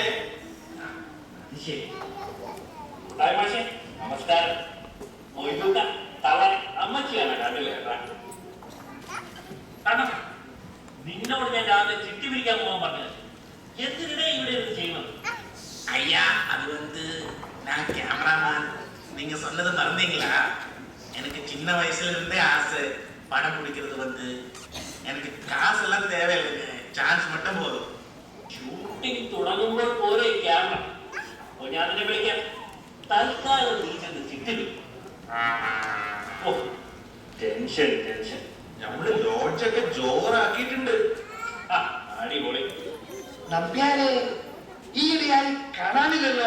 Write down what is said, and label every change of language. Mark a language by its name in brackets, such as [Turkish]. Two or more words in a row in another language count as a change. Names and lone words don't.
[Malayalam] ശരി. മാഷേ നമസ്കാരം. മൊയ്തുക്ക തള അമ്മച്ചിയാണ് കണ്ടില്ലേ? കാരണം നിന്നോട് ഞാൻ രാവിലെ ചിട്ടി പിടിക്കാൻ പോകാൻ പറഞ്ഞത് എന്തിനിടെ ഇവിടെ ഇരുന്ന് ചെയ്യുന്നത്? [Tamil] ஐயா, அது நான் கேமராமேன். நீங்க சொன்னது மறந்தீங்களா? எனக்கு சின்ன வயசுல இருந்தே ஆசை படம் பிடிக்கிறது. எனக்கு காசெல்லாம் தேவையில்லைங்க, சான்ஸ் மட்டும் போதும். [Malayalam] ഷൂട്ടിംഗ് തുടങ്ങുമ്പോൾ പോരെ ക്യാമറ. അപ്പൊ ഞാൻ അതിനെ വിളിക്കാം. തൽക്കാലം നീ ചെന്ന് ചിട്ടി ഓ [English] tension tension. [Malayalam] നമ്മള് ലോഡ്ജൊക്കെ ജോറാക്കിയിട്ടുണ്ട്. അടിപൊളി. നമ്പ്യാരെ ഈയിടെയായി കാണാനില്ലല്ലോ.